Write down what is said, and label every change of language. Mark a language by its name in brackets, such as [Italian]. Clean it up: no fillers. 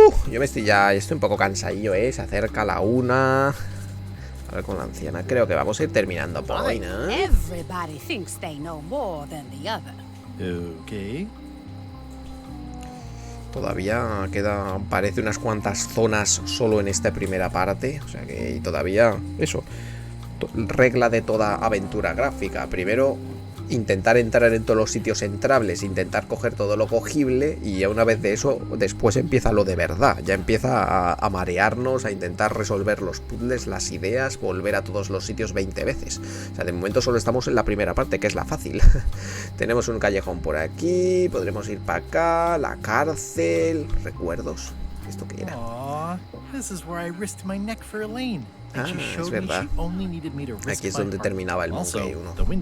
[Spanish] Yo estoy un poco cansadillo, ¿eh? Se acerca la una. A ver con la anciana. Creo que vamos a ir terminando por hoy, ¿no? [English] Everybody thinks they know more than the other. Okay. [Spanish] Todavía parece unas cuantas zonas solo en esta primera parte. O sea que todavía, eso, regla de toda aventura gráfica. Primero, intentar entrar en todos los sitios entrables, intentar coger todo lo cogible, y ya una vez de eso, después empieza lo de verdad. Ya empieza a marearnos, a intentar resolver los puzzles, las ideas, volver a todos los sitios 20 veces. O sea, de momento solo estamos en la primera parte, que es la fácil. Tenemos un callejón por aquí, podremos ir para acá, la cárcel, recuerdos. ¿Esto qué era? [English] This is where I risked my neck for Elaine. [Spanish] Es verdad. Aquí es donde terminaba el Monkey 1.